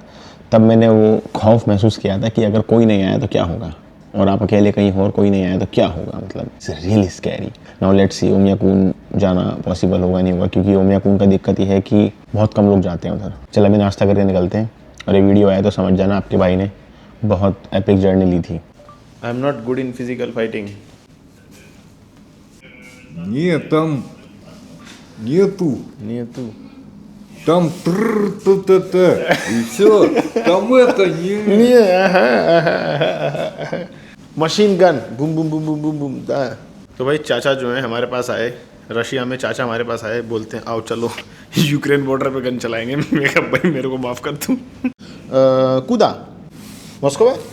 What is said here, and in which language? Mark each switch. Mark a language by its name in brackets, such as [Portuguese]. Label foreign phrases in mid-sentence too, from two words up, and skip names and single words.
[Hindi] तब मैंने वो खौफ महसूस किया था कि अगर कोई नहीं आया तो क्या होगा, और आप अकेले कहीं और कोई नहीं आया तो क्या होगा। [English] मतलब it's really scary. now let's see [Hindi] ओमियाकून जाना पॉसिबल होगा नहीं होगा, क्योंकि ओमियाकून का दिक्कत ये है कि बहुत कम लोग जाते हैं उधर। चल अभी नाश्ता करके निकलते हैं, और ये वीडियो आया तो समझ जाना आपके भाई ने बहुत [English] epic journey [Hindi] ली थी। [English] I am not good in physical fighting. [Russian] Нет, там нету. नीतू Там тр-т-т-т. И все. Там это не... [English] machine gun [Hindi] बूम बूम बूम बूम बूम बूम। तो भाई चाचा जो है हमारे पास आए, रशिया में चाचा हमारे पास आए, बोलते हैं आओ चलो यूक्रेन बॉर्डर पे गन चलाएंगे। मैं कहा भाई मेरे को माफ़ कर तू। कूदा मॉस्को है।